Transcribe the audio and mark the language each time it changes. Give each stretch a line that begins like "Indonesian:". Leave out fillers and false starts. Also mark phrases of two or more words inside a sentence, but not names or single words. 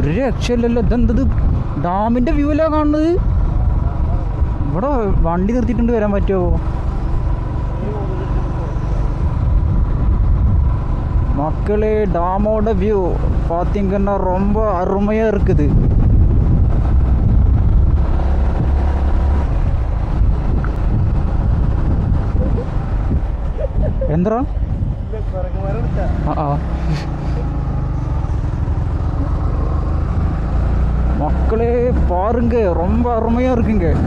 Malayalam: രക്ഷയില്ലല്ലോ. ഇതെന്തത് ഡാമിൻ്റെ വ്യൂ അല്ല കാണുന്നത്? ഇവിടെ വണ്ടി നിർത്തിയിട്ടുണ്ട്, വരാൻ പറ്റുമോ?
Tamil: மக்களே டாமோட வியூ பார்த்தீங்கன்னா ரொம்ப அருமையாக இருக்குது. எந்தரா மக்களே பாருங்க, ரொம்ப அருமையாக இருக்குங்க.